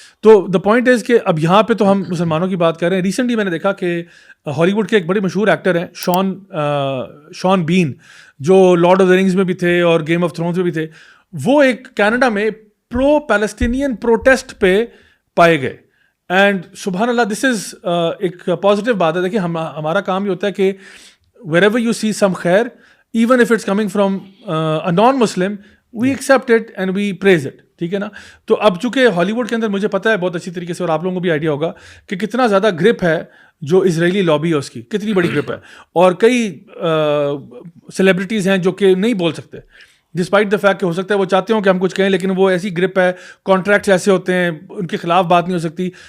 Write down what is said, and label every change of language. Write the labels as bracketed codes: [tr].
[ur] تو [en] the point is [ur] کہ اب یہاں پہ تو ہم مسلمانوں کی بات کر رہے ہیں. ریسنٹلی میں نے دیکھا کہ ہالی ووڈ کے ایک بڑے مشہور ایکٹر ہیں شان بین, جو لارڈ آف دا رنگز میں بھی تھے اور گیم آف تھرونز میں بھی تھے. وہ ایک کینیڈا میں پرو پیلسٹینین پروٹیسٹ پہ پائے گئے. اینڈ سبحان اللہ, دس از ایک پازیٹیو بات ہے. دیکھیے ہمارا کام یہ ہوتا ہے کہ [en] wherever you see some خیر, even if it's coming from a non-Muslim, we accept it and we praise it. [ur] ٹھیک ہے نا. تو اب چونکہ ہالی ووڈ کے اندر مجھے پتا ہے بہت اچھی طریقے سے, اور آپ لوگوں کو بھی آئیڈیا ہوگا کہ کتنا زیادہ گرپ ہے جو اسرائیلی لابی ہے اس کی, کتنی بڑی گرپ ہے. اور کئی سیلیبریٹیز ہیں جو کہ نہیں بول سکتے, [en] despite the fact [ur] کہ ہو سکتا ہے وہ چاہتے ہوں کہ ہم کچھ کہیں, لیکن وہ ایسی گرپ ہے, کانٹریکٹس ایسے ہوتے ہیں, ان کے خلاف بات نہیں ہو سکتی.